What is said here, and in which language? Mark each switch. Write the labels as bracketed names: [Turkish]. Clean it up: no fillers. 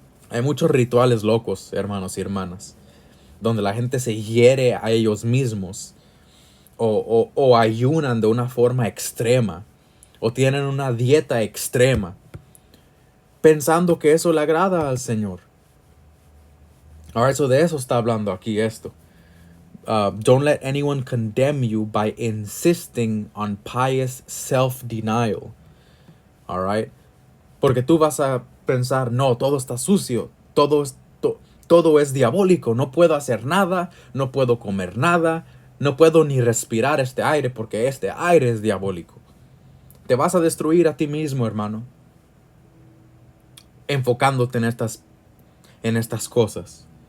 [Spanish] Hay muchos rituales locos, hermanos y hermanas, donde la gente se hiere a ellos mismos o ayunan de una forma extrema o tienen una dieta extrema pensando que eso le agrada al Señor. Ahora, eso de eso está hablando aquí esto. [English] Don't let anyone condemn you by insisting on pious self-denial. All right? [Spanish] Porque tú vas a pensar, no, todo está sucio, todo es diabólico, no puedo hacer nada, no puedo comer nada, no puedo ni respirar este aire porque este aire es diabólico. Te vas a destruir a ti mismo, hermano, enfocándote en estas cosas.